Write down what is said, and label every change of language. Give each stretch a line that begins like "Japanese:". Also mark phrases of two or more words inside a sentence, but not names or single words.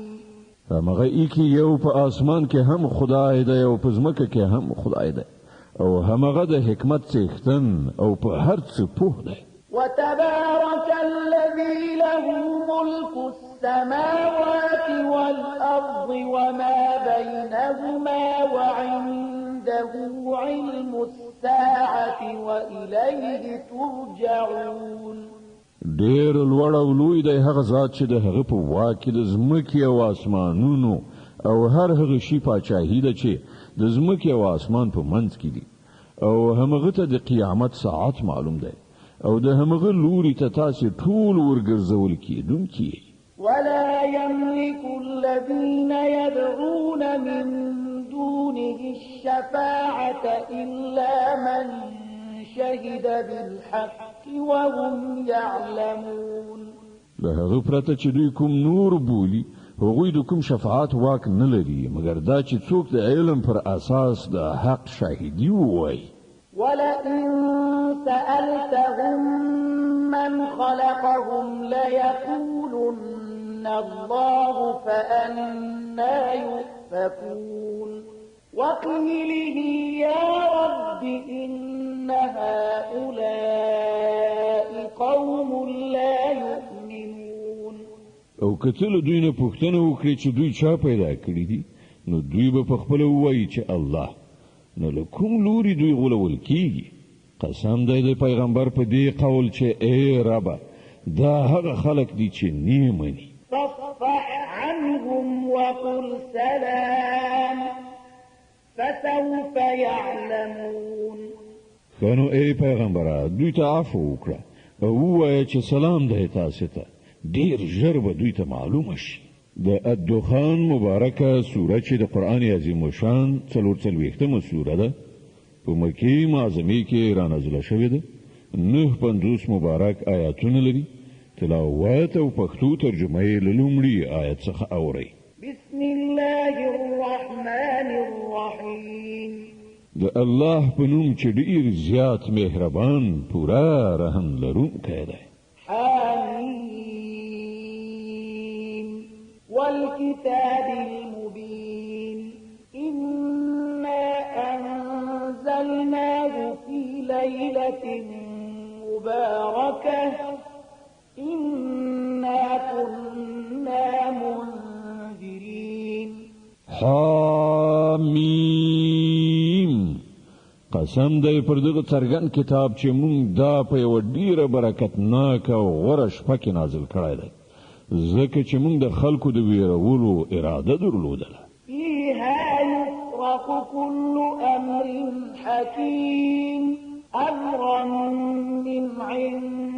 Pashto: همغه ایکی یو په آسمان کې هم خدای دی او په ځمکه کې هم خدای دی او همغه د حکمت څښتن او په هر څه پوه دی.
Arabic: وتبارك الذي له ملك السماوات والأرض وما بينهما وعنده علم الساعة وإليه ترجعون.
Pashto: ډېر لوړ او لوی دی هغه ذات چې د هغه په واک کې د ځمکې او آسمانونو او هر هغه شی پاچاهي ده چې د ځمکې او آسمان په منځ کې دي او همغه ته د قیامت ساعت معلوم دی او د همغه لوري ته تاسې ټول ورګرځول کېدونکي.
Arabic: ولا يملك الذين يدعون من دونه الشفاعة إلا من شهد بالحق وهم يعلمون.
Pashto: له هغه پرته چې دوی کوم نور بولي هغوی د کوم شفاعت واک نه لري مګر دا چې څوک د علم پر اساس د حق شاهدي ووایي.
Arabic: ولئن سألتهم من خلقهم ليقولن الله فأنا يؤفكون. وقيله يا رب إن هؤلاء قوم لا يؤمنون.
Pashto: او کتل دوی نه پوښتنه وکړي چې دوی چا پیدا کړی دي نو دوی به په خپل وایي چې الله. نو له کوم لوري دوی غولول کیږي؟ قسم دی د پیغمبر په دې قول چې ای رب دا هغه خلق دي چې نه مني.
Arabic: فاصفح عنهم وقل سلام فسوف يعلمون.
Pashto: خانو ای پیغمبره دوی ته عفو وکړه او ووایه چې سلام دی تاسو ته ډیر ژر به دوی ته معلومه شي. د الدخان مبارکه سوره چې د قرآن عظیم شان 44مه سوره ده په مکې معظمه کې را نازله شوې ده. 950 مبارک آیاتونه لري. تلاوت او پښتو ترجمه یې له لومړي آیت څخه اورئ.
Arabic: بسم الله الرحمن الرحیم.
Pashto: د الله په نوم چې ډیر زیات مهربان پورا رحم لرونکی دی.
Arabic: والكتاب المبين إنا أنزلناه في ليلة مباركة إنا كنا منذرين.
Pashto: حامیم قسم دی پر دغه څرګند کتاب چې مونږ دا په یو ډیره برکتناک او غوره شپه کې نازل کړی دی ځکه چې مونږ د خلکو د ویرولو اراده درلودله.
Arabic: فيها يفرق كل أمر حكيم أمرا من عند